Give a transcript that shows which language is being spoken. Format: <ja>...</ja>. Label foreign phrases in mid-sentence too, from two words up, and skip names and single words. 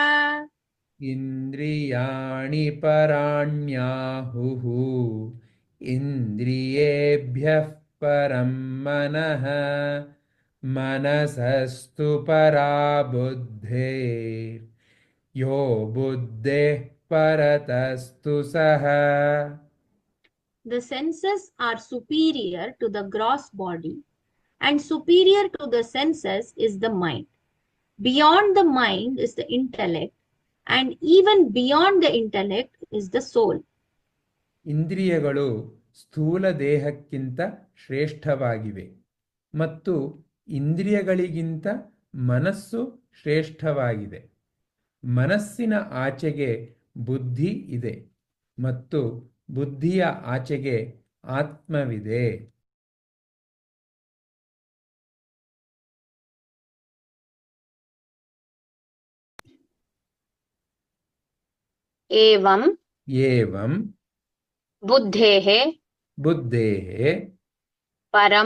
<sa>इन्द्रियाणि पराण्याहुः इन्द्रियेभ्यः परं मनः मनसस्तु परा बुद्धिः यो बुद्धेः परतस्तु सः</sa> <en>The senses are superior to the gross body, and superior to the senses is the mind. Beyond the mind is the intellect, and even beyond the intellect is the soul.</en> <kn>ಇಂದ್ರಿಯಗಳು ಸ್ಥೂಲ ದೇಹಕ್ಕಿಂತ ಶ್ರೇಷ್ಠವಾಗಿವೆ ಮತ್ತು ಇಂದ್ರಿಯಗಳಿಗಿಂತ ಮನಸ್ಸು ಶ್ರೇಷ್ಠವಾಗಿದೆ. ಮನಸ್ಸಿನ ಆಚೆಗೆ ಬುದ್ಧಿ ಇದೆ ಮತ್ತು ಬುದ್ಧಿಯ ಆಚೆಗೆ ಆತ್ಮವಿದೆ.</kn> <sa>एवं एवं बुद्धेः बुद्धेः परं</sa>